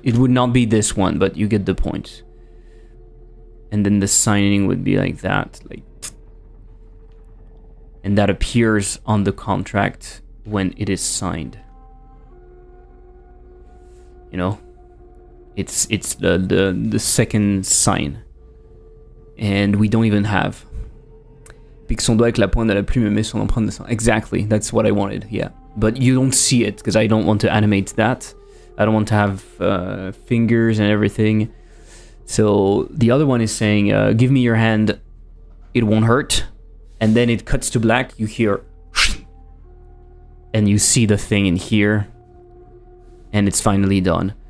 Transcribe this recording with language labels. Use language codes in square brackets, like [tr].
[en] It would not be this one, but you get the point. And then the signing would be like that, like, and that appears on the contract when it is signed. You know, it's the second sign, and we don't even have. [fr] Pique son doigt avec la pointe de la plume et met son empreinte de sang. [en] Exactly, that's what I wanted. Yeah, but you don't see it because I don't want to animate that. I don't want to have fingers and everything. So the other one is saying, give me your hand, it won't hurt. And then it cuts to black, you hear, and you see the thing in here, and it's finally done.